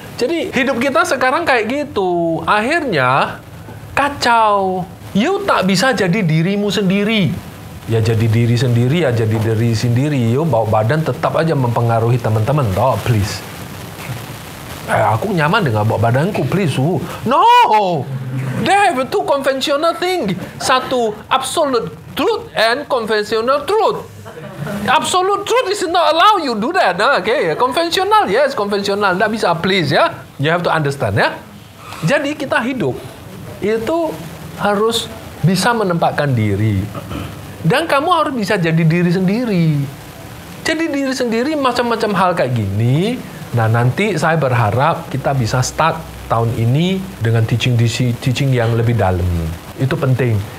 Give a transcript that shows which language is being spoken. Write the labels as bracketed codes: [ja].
[id] Jadi hidup kita sekarang kayak gitu, akhirnya kacau. You tak bisa jadi dirimu sendiri. Ya jadi diri sendiri, ya jadi diri sendiri. You bawa badan tetap aja mempengaruhi teman-teman. [en] Oh, please. [id] Aku nyaman dengan bawa badanku, please. [en] No! Dave, [id] itu [en] conventional thing. [id] Satu, [en] absolute truth and conventional truth. Absolute truth is not allow you do that. Okay, konvensional, yes, konvensional. [id] Nggak bisa, [en] please, ya. You have to understand, ya. [id] Jadi kita hidup itu harus bisa menempatkan diri. Dan kamu harus bisa jadi diri sendiri. Jadi diri sendiri macam-macam hal kayak gini. Nah, nanti saya berharap kita bisa start tahun ini dengan teaching yang lebih dalam. Itu penting.